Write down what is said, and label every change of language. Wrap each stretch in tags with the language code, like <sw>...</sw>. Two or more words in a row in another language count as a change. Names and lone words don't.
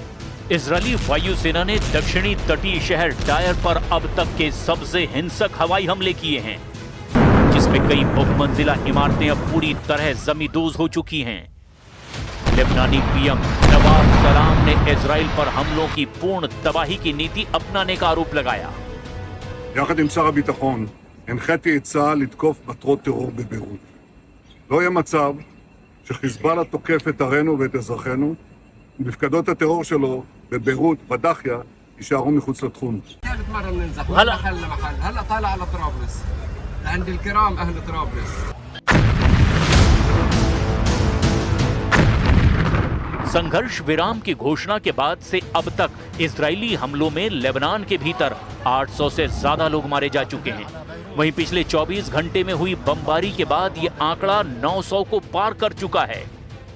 <hi>इजरायली वायुसेना ने दक्षिणी तटीय शहर टायर पर अब तक के सबसे हिंसक हवाई हमले किए हैं, जिसमें कई बहुमंजिला इमारतें अब पूरी तरह जमींदोज हो चुकी हैं। लेबनानी पीएम नवाब सलाम ने इजराइल पर हमलों की पूर्ण तबाही की नीति अपनाने का आरोप लगाया।</hi> <he>יחד עם שר הביטחון הנחיתי את צה"ל לתקוף מטרות טרור בביירות. לא יהיה מצב שחיזבאללה תוקף את ערינו ואת אזרחינו, ומפקדות הטרור שלו בביירות, בדחיה, יישארו מחוץ לתחום.</he> <ar>هلا طالع على طرابلس عند الكرام اهل طرابلس.</ar> <hi>संघर्ष विराम की घोषणा के बाद से अब तक इजरायली हमलों में लेबनान के भीतर 800 से ज्यादा लोग मारे जा चुके हैं। वहीं पिछले 24 घंटे में हुई बमबारी के बाद ये आंकड़ा 900 को पार कर चुका है।</hi>